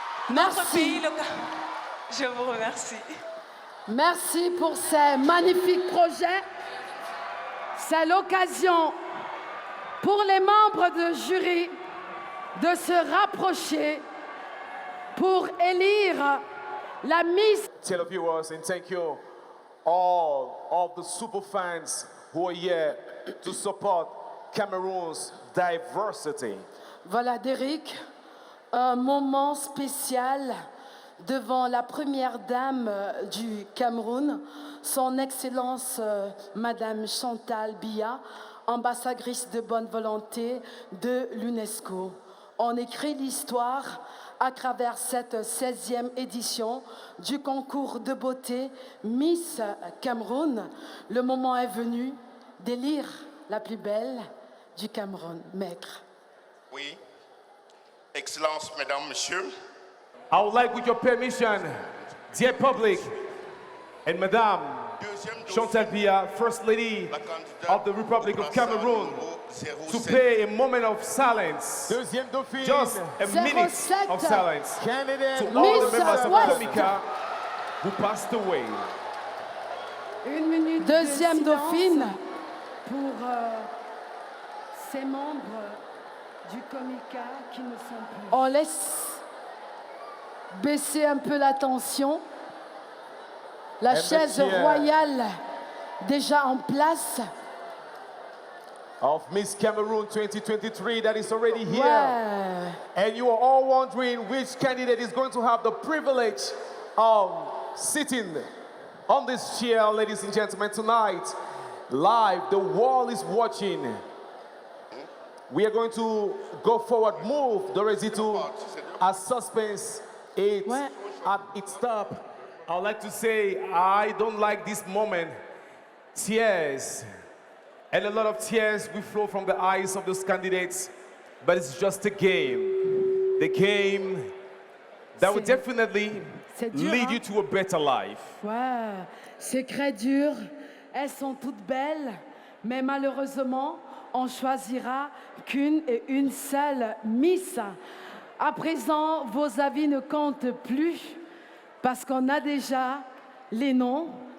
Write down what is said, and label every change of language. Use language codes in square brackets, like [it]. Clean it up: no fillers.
[fr] Notre pays, je vous remercie. Merci pour ces magnifiques projets. C'est l'occasion pour les membres du jury de se rapprocher pour élire la Miss. [en] Televiewers, and thank you all of the super fans who are here to support Cameroon's diversity. [fr] Voilà, Derrick, un moment spécial devant la première dame du Cameroun, son Excellence Madame Chantal Biya. ambassadrice de bonne volonté de l'UNESCO. On écrit l'histoire à travers cette 16e édition du concours de beauté Miss Cameroun. Le moment est venu d'élire la plus belle du Cameroun. Maître. Oui. Excellences, Mesdames, Messieurs. [en] I would like, with your permission, dear public, and Madame Chantal Biya, First Lady of the Republic of Cameroon, to pay a moment of silence, just a minute of silence, to all the members of Comica who passed away. [fr] Une minute. Deuxième dauphine pour ces membres du Comica qui ne sont plus. On laisse baisser un peu la tension. La chaise royale déjà en place. [en] Of Miss Cameroon 2023 that is already here. [fr] Ouais. [en] And you are all wondering which candidate is going to have the privilege of sitting on this chair, ladies and gentlemen, tonight. Live, the world is watching. We are going to go forward, move the residual as suspense is at its top. I would like to say I don't like this moment. Tears. And a lot of tears will flow from the eyes of those candidates. But it's just a game. The game that will definitely lead you to a better life. [fr] Ouais, c'est très dur. Elles sont toutes belles, mais malheureusement, on choisira qu'une et une seule Miss. À présent, vos avis ne comptent plus parce qu'on a déjà les noms.